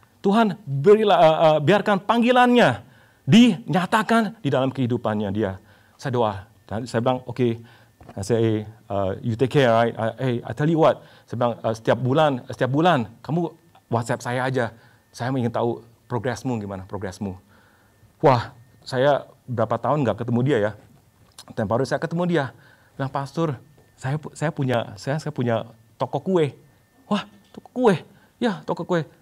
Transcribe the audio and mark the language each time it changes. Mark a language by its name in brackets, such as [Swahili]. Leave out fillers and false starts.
[Indonesian] Tuhan, biarkan panggilannya dinyatakan di dalam kehidupannya dia. Saya doa. Dan saya bilang, okay. Saya [English] you take care, right? I tell you what. [Indonesian] Saya bilang, setiap bulan, kamu WhatsApp saya aja. Saya ingin tahu progresmu gimana, progresmu. Wah, saya berapa tahun nggak ketemu dia ya. Tempoh hari saya ketemu dia. Bilang, pastor, saya punya toko kue. Wah, toko kue? Ya, toko kue.